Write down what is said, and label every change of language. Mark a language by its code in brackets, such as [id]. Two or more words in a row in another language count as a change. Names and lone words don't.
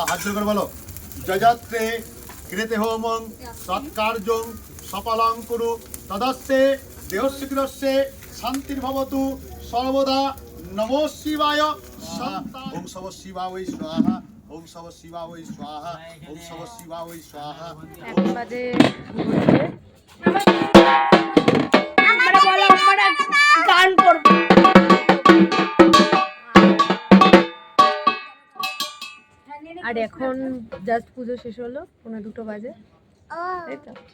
[hi] हाथ जोड़ कर बोलो [sa] जजत्रे कृते होमं सत्कार्यं सफलं कुरु तदस्ते देहस्य कृतस्य शान्तिर्भवतु सर्वदा नमो शिवाय। ओम सव शिवाय स्वाहा ओम सव शिवाय स्वाहा ओम सव शिवाय स्वाहा। [bn] আর এখন জাস্ট পুজো শেষ হলো, 2:15 বাজে, তাই তো?